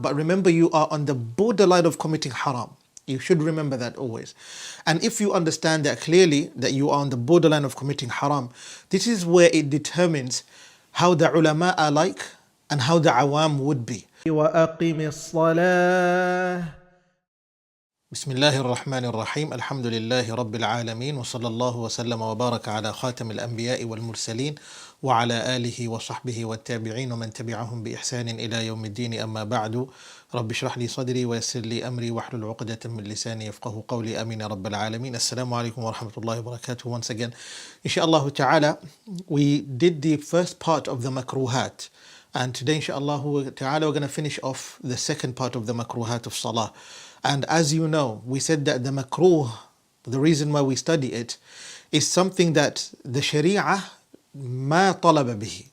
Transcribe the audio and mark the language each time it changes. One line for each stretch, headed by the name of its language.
English: But remember, you are on the borderline of committing haram. You should remember that always. And if you understand that clearly, that you are on the borderline of committing haram, this is where it determines how the ulama are like and how the awam would be.
Arabic: وَأَقِمِ الصَّلَاةِ بسم الله الرحمن الرحيم الحمد لله رب العالمين وصلى الله وسلم وبارك على خاتم الأنبياء والمرسلين وعلى آله وصحبه والتابعين ومن تبعهم بإحسان إلى يوم الدين. أما بعد، رب اشرح لي صدري ويسر لي أمري واحلل عقدة من لساني يفقه قولي. آمين رب العالمين. Assalamu alaikum wa rahmatullahi wa barakatuh.
English: Once again, inshallah ta'ala, we did the first part of the makruhat, and today inshallah ta'ala we're going to finish off the second part of the makruhat of salah. And as you know, we said that the makruh, the reason why we study it, is something that the sharia
Arabic: ma talaba bihi.